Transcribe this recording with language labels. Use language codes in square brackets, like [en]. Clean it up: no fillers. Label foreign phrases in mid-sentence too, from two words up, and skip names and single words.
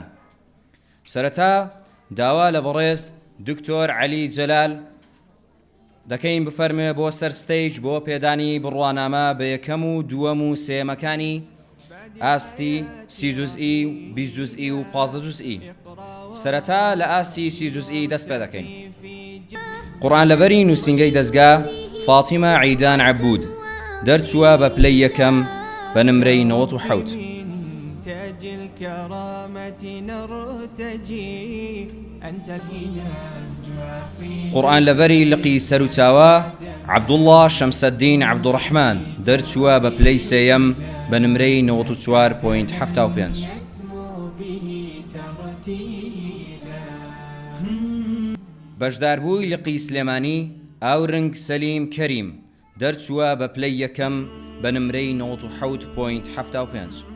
[ckb] سەرەتا داوا لە بەڕێز دکتۆر عەلی جەلال دەکەین بفەرمێ بۆ سەر ستەیج بۆ پێدانی بڕوانامە بە یەکەم و دووەم و سێمەکانی ئاستی 30 جوزئی، 20 جوزئی و 15 جوزئی. سەرەتا لە ئاستی 30 جوزئی دەست پێ دەکەین. قورئان لەبەری نووسینگەی دەستگا فاتیمە عەیدان عەبود دەرچووە بە پلەی یەکەم بە نمرەی 97. [ar] تاج الكرامة نرتجي أنت فينا [ckb] قورئان لەبەری لقی سەرچاوە عەبدوڵڵا شەمسەدین عەبدوڕەحمان دەرچووە بە پلەی سێیەم بە نمرەی 94.75. بەشداربووی لقی سلێمانی ئاورنگ سەلیم کەریم دەرچووە بە پلەی یەکەم بە نمرەی 97.75.